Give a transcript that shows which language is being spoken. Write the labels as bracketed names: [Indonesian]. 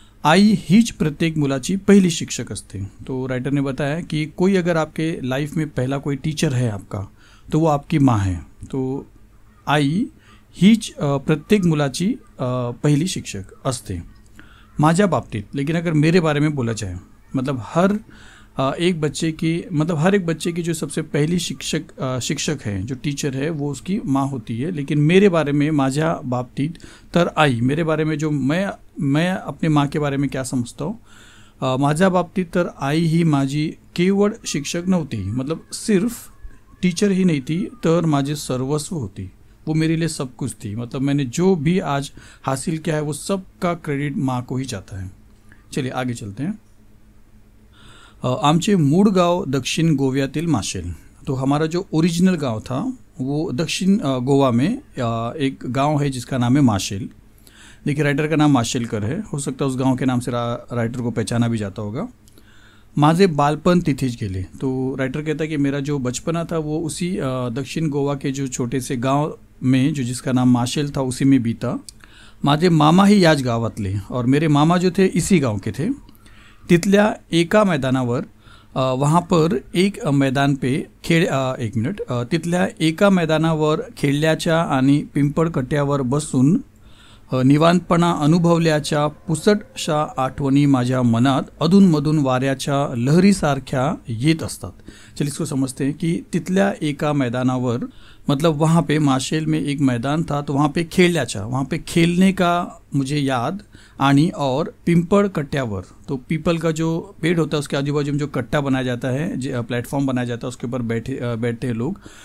[Marathi] आई हीच प्रत्येक मुलाची पहिली शिक्षक असते। [Hindi] तो राइटर ने बताया कि कोई अगर आपके लाइफ में पहला कोई टीचर है आपका, तो वो आपकी माँ है। [Marathi] तो आई हीच प्रत्येक मुलाची पहिली शिक्षक असते माझ्या बाबतीत। [Hindi] लेकिन अगर मेरे बारे में बोला जाए, मतलब हर एक बच्चे की, मतलब हर एक बच्चे की जो सबसे पहली शिक्षक है, जो टीचर है, वो उसकी माँ होती है। लेकिन मेरे बारे में, [Marathi] माझ्या बाबतीत तर आई, [Hindi] मेरे बारे में जो मैं अपने माँ के बारे में क्या समझता हूँ, [Marathi] माझ्या बाबतीत तर आई ही माझी केवळ शिक्षक नव्हती, [Hindi] मतलब सिर्फ टीचर ही नहीं थी, [Marathi] तर माझे सर्वस्व होती, [Hindi] वो मेरे लिए सब कुछ थी। मतलब मैंने जो भी आज हासिल किया है, वो सब का क्रेडिट माँ को ही जाता है। चलिए आगे चलते हैं। [Marathi] आमचे मूळ गाव दक्षिण गोव्यातील माशेल। [Hindi] तो हमारा जो ओरिजिनल गांव था वो दक्षिण गोवा में एक गांव है जिसका नाम है माशेल। देखिए राइटर का नाम माशेलकर है, हो सकता है उस गांव के नाम से राइटर को पहचाना भी जाता होगा। [Marathi] माझे बालपण तिथेच गेले। [Hindi] तो राइटर कहता है कि मेरा जो बचपना था वो उसी दक्षिण गोवा के जो छोटे से गांव में, जो जिसका नाम माशेल था, उसी में बीता। [Marathi] माझे मामा ही याच गावातले, [Hindi] और मेरे मामा जो थे इसी गांव के थे। [Marathi] तिथल्या एका मैदानावर [Hindi] वहाँ पर एक मैदान पे [Marathi] तिथल्या एका मैदानावर खेळल्याच्या आणि पिंपळकट्यावर बसून निवांतपणा अनुभवल्याच्या पुसटशा आठवणी माझ्या मनात अधूनमधून वाऱ्याच्या लहरीसारख्या येत असतात। [Hindi] चलिए इसको समझते हैं कि [Marathi] तिथल्या एका मैदानावर [Hindi] मतलब वहाँ पे माशेल में एक मैदान था, तो वहाँ पे खेलल्याचा, वहाँ पे खेलने का मुझे याद, आनी और [Marathi] पिंपल कट्ट्यावर, [Hindi] तो पीपल का जो पेड़ होता है उसके आजू बाजू में जो कट्टा बनाया जाता है, प्लेटफॉर्म बनाया जाता है, उसके ऊपर बैठते हैं लोग।